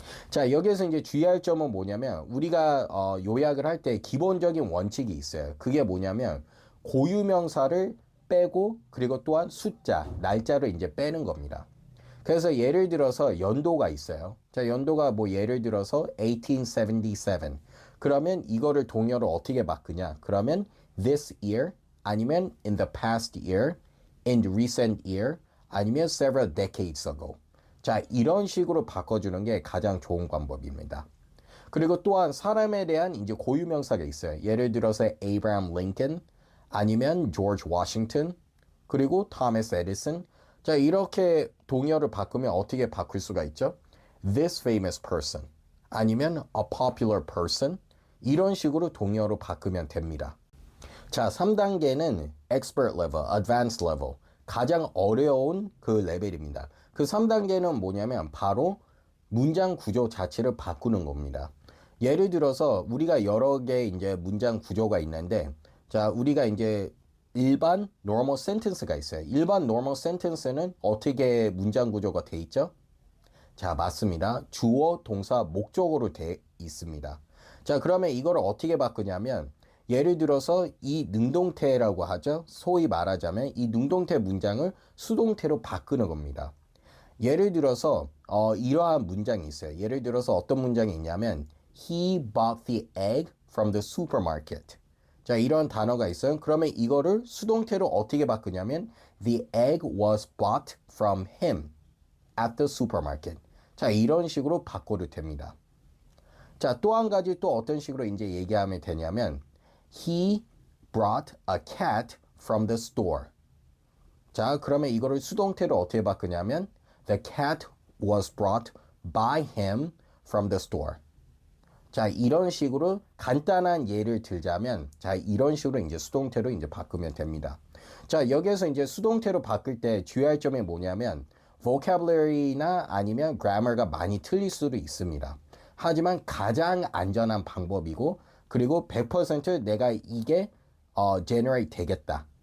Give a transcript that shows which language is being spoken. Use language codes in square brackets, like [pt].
[ko] 자, 여기에서 이제 주의할 점은 뭐냐면 우리가 요약을 할 때 기본적인 원칙이 있어요. 그게 뭐냐면 고유명사를 빼고 그리고 또한 숫자, 날짜를 이제 빼는 겁니다. 그래서 예를 들어서 연도가 있어요. 자, 연도가 뭐 예를 들어서 1877. 그러면 이거를 동요로 어떻게 바꾸냐? [en] 그러면 this year 아니면 in the past year, in the recent year 아니면 several decades ago. [ko] 자, 이런 식으로 바꿔주는 게 가장 좋은 방법입니다. 그리고 또한 사람에 대한 이제 고유명사가 있어요. 예를 들어서 Abraham Lincoln 아니면 George Washington 그리고 Thomas Edison. 자, 이렇게 동요를 바꾸면 어떻게 바꿀 수가 있죠? [en] This famous person [ko] 아니면 [en] a popular person [ko] 이런 식으로 동요로 바꾸면 됩니다. 자, 3단계는 [en] expert level, advanced level [ko] 가장 어려운 그 레벨입니다. 그 3단계는 뭐냐면 바로 문장 구조 자체를 바꾸는 겁니다. 예를 들어서 우리가 여러 개 이제 문장 구조가 있는데 자, 우리가 이제 일반 normal sentence가 있어요. 일반 normal sentence는 어떻게 문장 구조가 돼 있죠? 자, 맞습니다. 주어, 동사, 목적어로 돼 있습니다. 자, 그러면 이걸 어떻게 바꾸냐면 예를 들어서 이 능동태라고 하죠. 소위 말하자면 이 능동태 문장을 수동태로 바꾸는 겁니다. 예를 들어서 이러한 문장이 있어요. 예를 들어서 어떤 문장이 있냐면 [en] He bought the egg from the supermarket. [ko] 자, 이런 단어가 있어요. 그러면 이거를 수동태로 어떻게 바꾸냐면 [en] The egg was bought from him at the supermarket. [ko] 자, 이런 식으로 바꿔도 됩니다. 자, 또 한 가지 또 어떤 식으로 이제 얘기하면 되냐면 [en] He brought a cat from the store. [ko] 자, 그러면 이거를 수동태로 어떻게 바꾸냐면 [en] The cat was brought by him from the store. [ko] 자, 이런 식으로 간단한 예를 들자면 자, 이런 식으로 이제 수동태로 이제 바꾸면 됩니다. 자, 여기에서 이제 수동태로 바꿀 때 주의할 점이 뭐냐면 vocabulary나 아니면 grammar가 많이 틀릴 수도 있습니다. 하지만 가장 안전한 방법이고 그리고 100% 내가 이게 generate 되겠다.